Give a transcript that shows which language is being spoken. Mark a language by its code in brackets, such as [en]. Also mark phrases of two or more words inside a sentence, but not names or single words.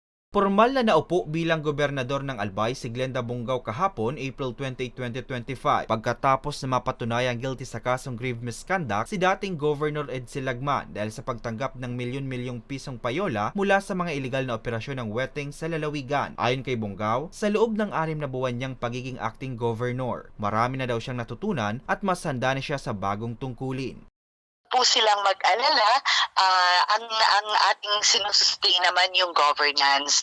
[tl] Pormal na naupo bilang gobernador ng Albay si Glenda Bongao kahapon, April 20, 2025, pagkatapos na mapatunayang guilty sa kasong [en] grave misconduct [tl] si dating Governor Edsel Lagman dahil sa pagtanggap ng milyon-milyong pisong payola mula sa mga iligal na operasyon ng weteng sa lalawigan. Ayon kay Bongao, sa loob ng 6 na buwan niyang pagiging [en] acting governor, [tl] marami na daw siyang natutunan at mas handa na siya sa bagong tungkulin. Po silang mag-alala, ang ating sinusustain naman yung governance.